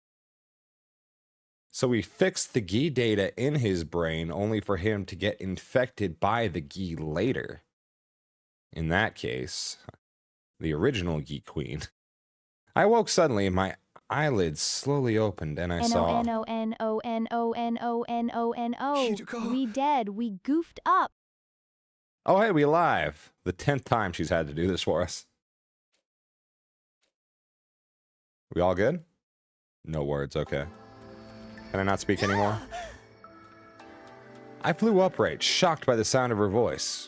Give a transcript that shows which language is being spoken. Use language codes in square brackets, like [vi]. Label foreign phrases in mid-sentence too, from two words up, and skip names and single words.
[en] So we fixed the Gi data in his brain only for him to get infected by the Gi later. In that case, the original Gi Queen. I woke suddenly and my eyelids slowly opened and I saw... N-O-N-O-N-O-N-O-N-O-N-O. We dead. We goofed up. Oh, hey, we live. The 10th time she's had to do this for us. We all good? No words, okay. Can I not speak anymore? I flew upright, shocked by the sound of her voice.